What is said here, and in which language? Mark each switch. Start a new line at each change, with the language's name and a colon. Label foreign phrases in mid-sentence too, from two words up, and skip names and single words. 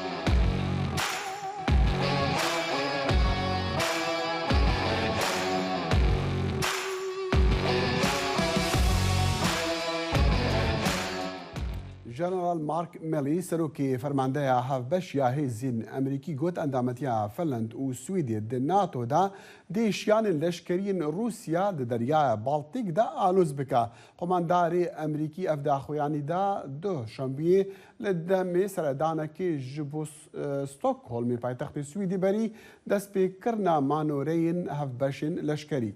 Kurdish: جنرال مارک ملی سەرۆکی فەرماندەیە هەفبەشیە هێزین ئەمریکی گوت ئەندامەتیە فەنلەند و سویدێ د ناتۆدا دێشیانên leşkeriyên Rûsya di deryaya Baltîk de alûz bike. Komandarê Emerîkî ev daxuyanî da duhşembiyê li demê seredanekê ji bo Stockholmê paytextê Swîdî berî destpêkirina manoreyên hevbeşên leşkerî.